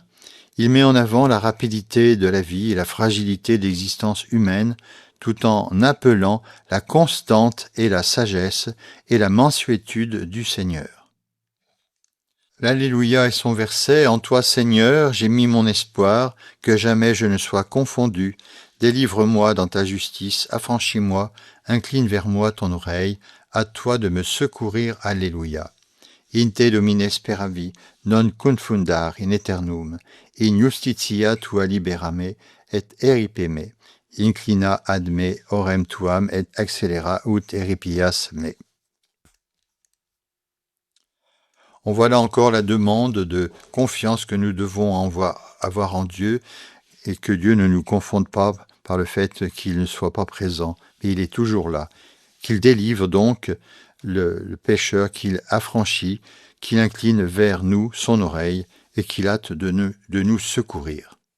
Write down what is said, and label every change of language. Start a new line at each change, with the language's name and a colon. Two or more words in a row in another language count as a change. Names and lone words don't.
French: Il met en avant la rapidité de la vie et la fragilité de l'existence humaine, tout en appelant la constante et la sagesse et la mansuétude du Seigneur. L'Alléluia est son verset. En toi, Seigneur, j'ai mis mon espoir, que jamais je ne sois confondu. Délivre-moi dans ta justice, affranchis-moi, incline vers moi ton oreille, à toi de me secourir. Alléluia.
Latin: In te domine speravi, non confundar in aeternum, in justitia tua liberame, et eripeme, inclina ad me orem tuam, et accelera ut eripias me.
French: On voit là encore la demande de confiance que nous devons avoir en Dieu et que Dieu ne nous confonde pas par le fait qu'il ne soit pas présent, mais il est toujours là, qu'il délivre donc le pécheur, qu'il affranchit, qu'il incline vers nous son oreille et qu'il hâte de nous secourir.